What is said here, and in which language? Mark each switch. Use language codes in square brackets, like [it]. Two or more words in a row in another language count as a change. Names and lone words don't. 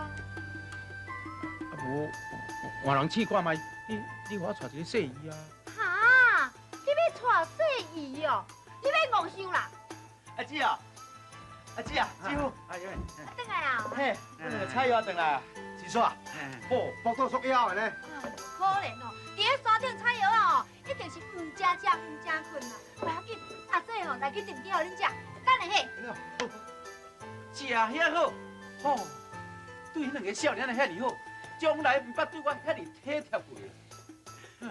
[nan] 啊无，换人试看卖，你互我带一个细姨啊？哈，你要姨哦，你要误想啦。阿姊啊，阿姊啊，师傅，哎呦，等来啊。嘿，我两个菜肴回来，是煞？哦，腹肚缩腰的呢。可怜哦，伫咧山顶采药啊哦，一定是唔食食唔食困啦。不要紧，阿姐吼来去订机互恁食，等下嘿。食遐好，哦，对迄两个少年仔遐尼好，将来唔捌对我遐尼体贴过。